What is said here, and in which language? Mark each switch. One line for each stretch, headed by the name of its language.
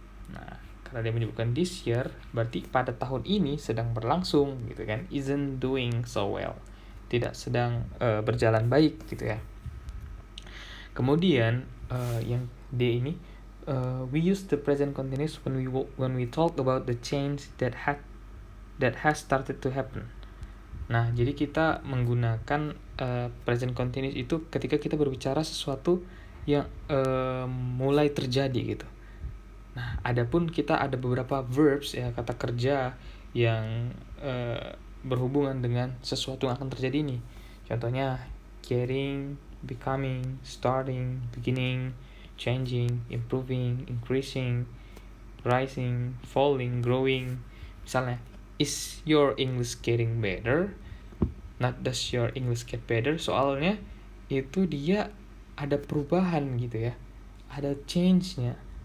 Indonesian: Nah, karena dia menyebutkan
English: this year,
Indonesian: berarti pada tahun ini sedang berlangsung gitu kan,
English: isn't doing so well,
Indonesian: tidak sedang berjalan baik gitu ya. Kemudian yang D ini,
English: we use the present continuous when we talk about the change that has started to happen.
Indonesian: Nah, jadi kita menggunakan present continuous itu ketika kita berbicara sesuatu yang mulai terjadi gitu. Nah, adapun kita ada beberapa verbs ya, kata kerja yang berhubungan dengan sesuatu yang akan terjadi ini. Contohnya
English: getting, becoming, starting, beginning, changing, improving, increasing, rising, falling, growing.
Indonesian: Misalnya,
English: is your English getting better? Not does your English get better.
Indonesian: Soalnya itu dia ada perubahan gitu ya, ada change-nya.